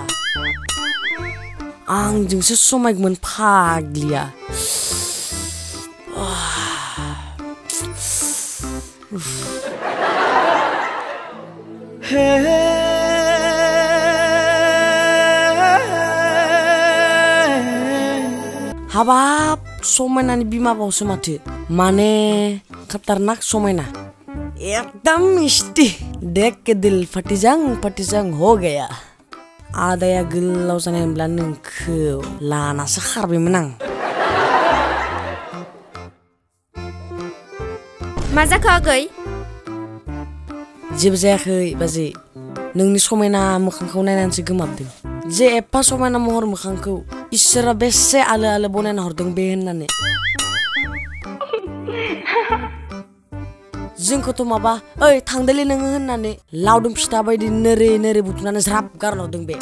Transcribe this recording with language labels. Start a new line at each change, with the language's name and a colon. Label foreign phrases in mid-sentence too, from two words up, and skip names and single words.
Bodo: आंजोंसो समायगौमोन फाग्लिया हाबाब समायनानि बिमा बावसो माथो माने खतरनाक समायना एकदम मिस्टी
Hindi: देख के दिल
Bodo: फटिजां
Hindi: हो गया
Bodo: आदाया गोलाव जानायब्ला नोंखौ लानासो खारबायमोन आं मा जाखो आगै जेबो जायाखै बाजै नोंनि समायना मोखांखौ नायनानैसो गोमाबदों जे एफा समायना महर मोखांखौ इसोरा बेसे आलो आलो बनायना हरदों बे होननानै जोंखौथ' माबा ओइ थांदोलै नोङो होननानै लावदुम फिथा बायदि नोरै नोरै बुथुमनानै ज्राब गारहरदों बे